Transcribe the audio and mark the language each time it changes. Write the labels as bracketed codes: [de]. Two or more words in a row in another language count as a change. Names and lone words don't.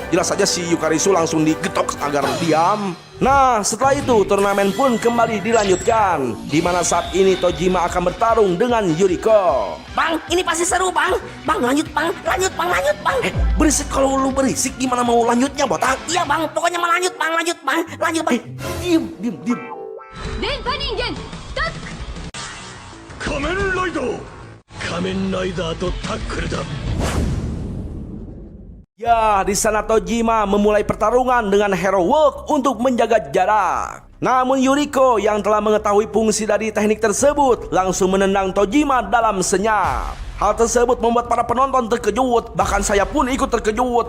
[id] Jelas saja si Yukarisu langsung digetok agar diam. Nah, setelah itu turnamen pun kembali dilanjutkan, di mana saat ini Tojima akan bertarung dengan Yuriko. Bang, ini pasti seru bang. Bang, lanjut bang. Lanjut bang, lanjut bang. Berisik, kalau lu berisik gimana mau lanjutnya, botak? Iya bang, pokoknya mau lanjut bang. Lanjut bang. Lanjut bang. Diem. [ja] 電波人間タック仮面ライダー仮面ライダーとタックルだ [id] Ya, di sana Tojima memulai pertarungan dengan Hero Work untuk menjaga jarak. Namun Yuriko yang telah mengetahui fungsi dari teknik tersebut langsung menendang Tojima dalam senyap. Hal tersebut membuat para penonton terkejut, bahkan saya pun ikut terkejut.